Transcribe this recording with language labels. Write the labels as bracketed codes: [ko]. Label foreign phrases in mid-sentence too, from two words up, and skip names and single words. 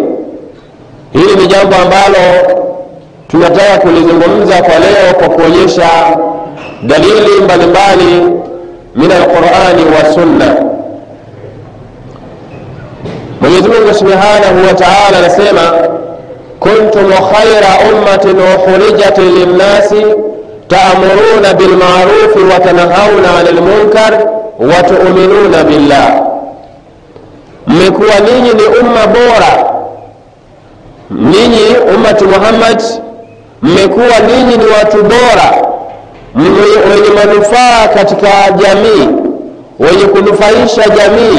[sw] Hili ni jambo ambalo tunataka kulizungumza kwa leo kwa kuonyesha dalili mbalimbali [ar] من القرآن والسنة. [sw] Mwenyezi Mungu [ar] سبحانه وتعالى [sw] anasema: [ar] كنتم خير أمة أخرجت للناس تأمرون بالمعروف وتنهون عن المنكر وتؤمنون بالله. [sw] Mmekuwa ninyi ni umma bora, ninyi ummati Muhammad mmekuwa ninyi ni watu bora, wenye manufaa katika jamii, wenye kunufaisha jamii.